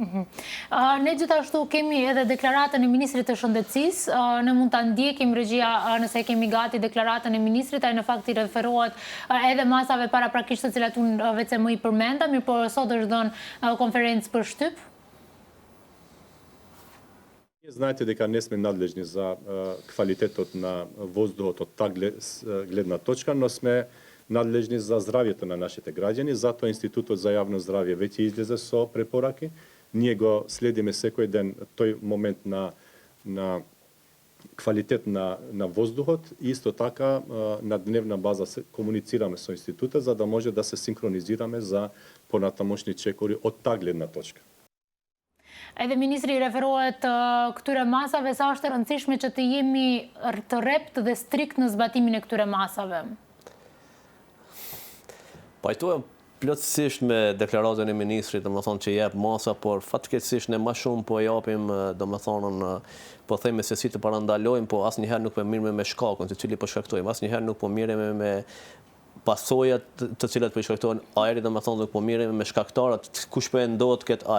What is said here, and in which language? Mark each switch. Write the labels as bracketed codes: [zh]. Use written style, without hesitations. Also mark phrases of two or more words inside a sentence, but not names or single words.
[sq] Ne gjithashtu kemi edhe deklaratën e Ministrit të Shëndetësisë, ne mund ta ndjekim regjia nëse kemi gati deklaratën e Ministrit, ai në fakt i referohet edhe masave paraprakisht të cilat unë vetë më i përmenda, mirë po sot është dhënë konferencë për shtyp. [mk] Знаете дека не сме надлежни за квалитетот на воздухот од таа гледна точка, но сме надлежни за здравјето на нашите граѓани, затоа Институтот за јавно здравје веќе излезе со препораки. Ние го следиме секој ден тој момент на квалитет на воздухот и исто така на дневна база се комуницираме со институтот за да може да се синхронизираме за понатамошни чекори од таа гледна точка. [sq] Edhe ministri referohet këtyre masave, sa është e rëndësishme që të jemi të rrept dhe strikt në zbatimin e këtyre masave. Pajtohem plotësisht me deklaratën e ministrit, domethënë që jep masa, por fatkeqësisht ne më shumë po japim, domethënë po themi se si të parandalojmë, po asnjëherë nuk po mirëme me shkakun, se cili po shkaktojmë, asnjëherë nuk po mirëme me pasojat të cilat po i shkaktojnë ajrit, domethënë nuk po mirën me shkaktarët, kush po e ndodh këtë ajër.